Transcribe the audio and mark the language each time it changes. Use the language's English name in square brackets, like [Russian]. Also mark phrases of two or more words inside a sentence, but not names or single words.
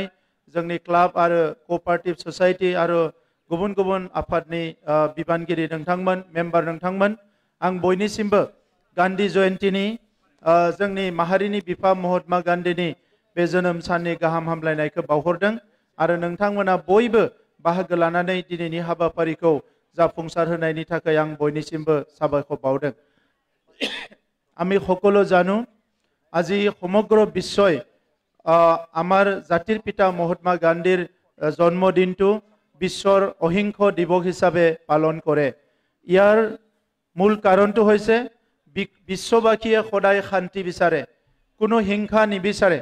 [Bodo] जोंनि क्लाब आरो कोअपारेटिभ ससाइटि आरो गुबुन गुबुन आफादनि बिबानगिरि नोंथांमोन, मेम्बार नोंथांमोन, आं बयनिसिमबो गान्धी जयन्तीनि जोंनि माहारिनि बिफा महात्मा गान्धीनि बे जोनोम साननि गाहाम हामलायनायखौ बावहरदों आरो नोंथांमोना बयबो बाहागो लानानै दिनैनि हाबाफारिखौ जाफुंसार होनायनि थाखाय आं बयनिसिमबो साबायखर बावदों। [Assamese] আমি সকলো জানো আজি সমগ্ৰ বিশ্বই আমাৰ জাতিৰ পিতা মহাত্মা গান্ধীৰ জন্মদিনটো বিশ্বৰ অহিংস দিৱস হিচাপে পালন কৰে। ইয়াৰ মূল কাৰণটো হৈছে বিশ্ববাসীয়ে সদায় শান্তি বিচাৰে, কোনো হিংসা নিবিচাৰে।